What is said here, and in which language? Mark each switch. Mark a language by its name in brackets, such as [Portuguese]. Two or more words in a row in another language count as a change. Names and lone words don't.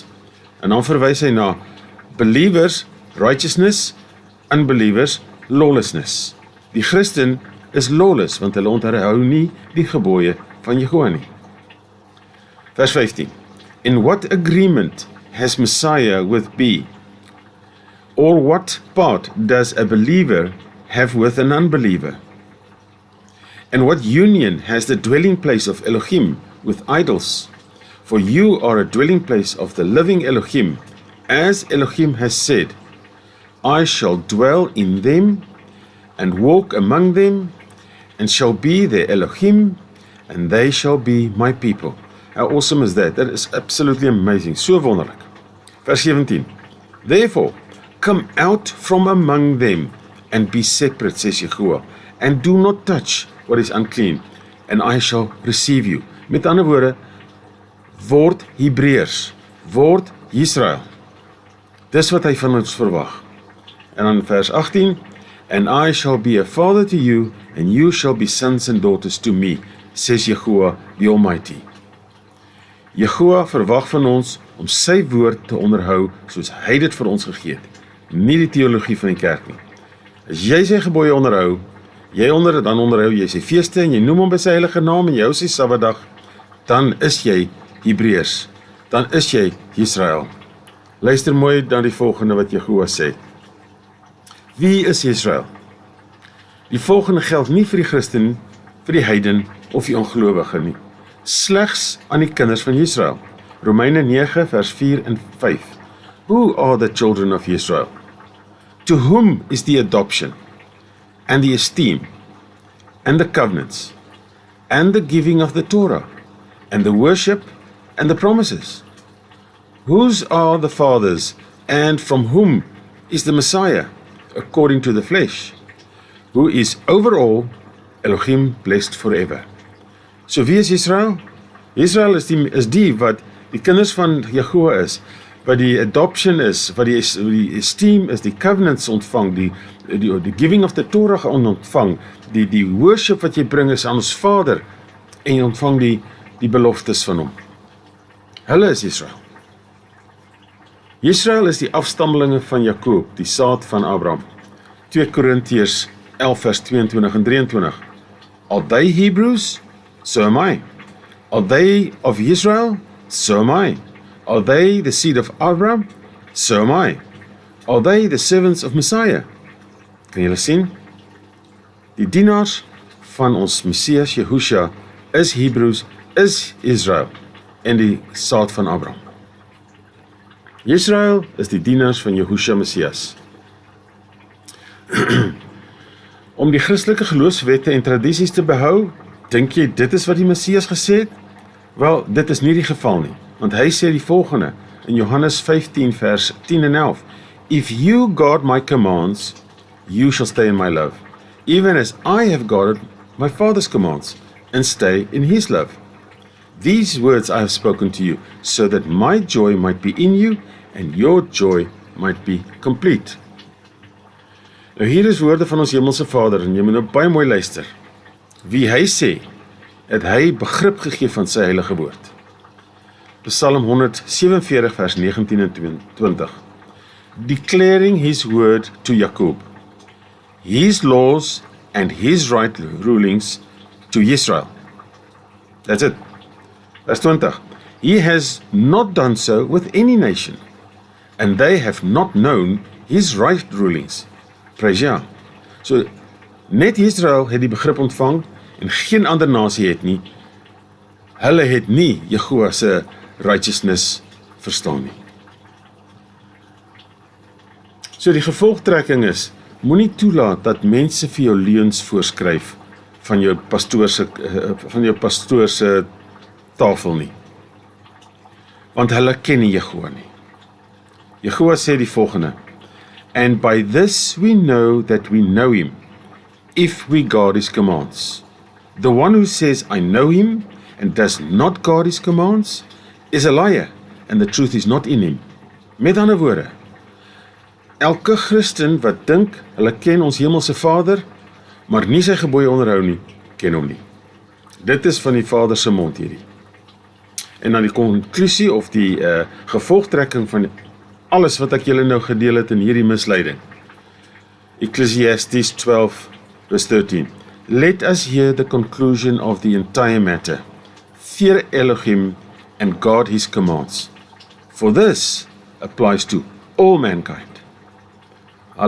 [Afrikaans] En dan verwys hy na [English] believers, righteousness, unbelievers, lawlessness. [Afrikaans] Die Christen is lawless, want hulle onthou nie die gebooie van Jehovah nie. Vers 15. [English] In what agreement has Messiah with B? Or what part does a believer have with an unbeliever? And what union has the dwelling place of Elohim with idols? For you are a dwelling place of the living Elohim, as Elohim has said, I shall dwell in them and walk among them, and shall be their Elohim, and they shall be my people. How awesome is that? That is absolutely amazing. [Afrikaans] So wonderlik. Vers 17. [English] Therefore, come out from among them and be separate, says Jehovah, and do not touch what is unclean, and I shall receive you. [Afrikaans] Met ander woorde, word Hebreërs, word Israel. Dis wat hy van ons verwag. En dan vers 18, [English] and I shall be a father to you, and you shall be sons and daughters to me, says Jehovah the Almighty. [Afrikaans] Jehovah verwag van ons om sy woord te onderhou, soos hy dit vir ons gegee het. Nie die teologie van die kerk nie. As jy sy gebooie onderhou, dan onderhou jy sy feeste, en jy noem hom by sy heilige naam, en jy hou sy Sabbatdag, dan is jy Hebreërs, dan is jy Israel. Luister mooi na die volgende wat Jehovah sê. Wie is Israel? Die volgende geld nie vir die Christen, vir die heiden of die ongelowige nie. Slegs aan die kinders van Israel. Romeine 9 vers 4 en 5. [English] Who are the children of Israel? To whom is the adoption, and the esteem, and the covenants, and the giving of the Torah, and the worship, and the promises? Whose are the fathers, and from whom is the Messiah, according to the flesh, who is over all Elohim blessed forever? [Afrikaans] So wie is Israel? Israel is die wat die kinders van Jehovah is, wat die adoption is, wat die esteem is, die covenants ontvang, die [English] giving of the Torah [Afrikaans] ontvang, die worship wat jy bring is aan ons Vader, en jy ontvang die beloftes van hom. Hulle is Israel. Israel is die afstammelinge van Jakob, die saad van Abraham. 2 Korintiërs 11 vers 22 en 23. [English] Are they Hebrews? So am I. Are they of Israel? So am I. Are they the seed of Abraham? So am I. Are they the servants of Messiah? [Afrikaans] Kan julle sien? Die dienaars van ons Messias Yeshua is Hebrews, is Israel en die saad van Abraham. Israel is die dienaars van Yeshua Messias. Om die Christelike geloofswette en tradisies te behou, dink jy dit is wat die Messias gesê het? Wel, dit is nie die geval nie, want hy sê die volgende in Johannes 15 vers 10 en 11. [English] If you guard my commands, you shall stay in my love, even as I have guarded my Father's commands, and stay in his love. These words I have spoken to you, so that my joy might be in you, and your joy might be complete. [Afrikaans] Nou hier is woorde van ons hemelse Vader, en jy moet nou baie mooi luister. Wie hy sê, het hy begrip gegee van sy heilige woord. Psalm 147 vers 19 en 20. [English] Declaring his word to Jacob, his laws and his right rulings to Israel. That's it. Vers 20. He has not done so with any nation, and they have not known his right rulings. Praise Jah. [Afrikaans] So, net Israel het die begrip ontvang, en geen ander nasie het nie. Hulle het nie Jehovah se righteousness verstaan nie. So die gevolgtrekking is, moenie toelaat dat mense vir jou leuns voorskryf van jou pastoor se tafel nie. Want hulle ken nie Jehovah nie. Jehovah sê die volgende: [English] And by this we know that we know him, if we guard his commands. The one who says, I know him, and does not guard his commands, is a liar, and the truth is not in him. [Afrikaans] Met ander woorde, elke Christen wat dink, hulle ken ons hemelse Vader, maar nie sy gebooie onderhou nie, ken hom nie. Dit is van die Vader se mond hierdie. En dan die konklusie of die gevolgtrekking van alles wat ek julle nou gedeel het in hierdie misleiding. [English] Ecclesiastes 12 verse 13. Let us hear the conclusion of the entire matter. Fear Elohim and guard his commands. For this applies to all mankind.